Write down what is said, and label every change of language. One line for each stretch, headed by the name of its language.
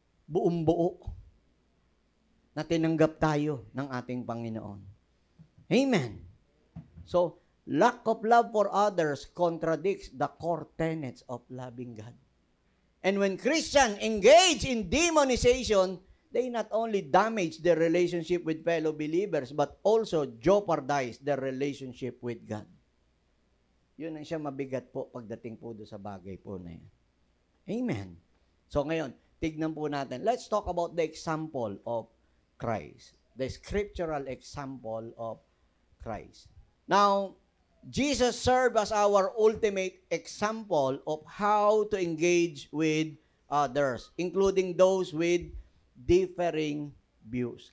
Filipino: Buong buo na tinanggap tayo ng ating Panginoon. Amen.
English: So, lack of love for others contradicts the core tenets of loving God. And when Christians engage in demonization, they not only damage their relationship with fellow believers, but also jeopardize their relationship with God.
Filipino: Yun ang siya mabigat po pagdating po doon sa bagay po na yan. Amen. So ngayon, tignan po natin.
English: Let's talk about the example of Christ. The scriptural example of Christ. Now, Jesus served as our ultimate example of how to engage with others, including those with differing views.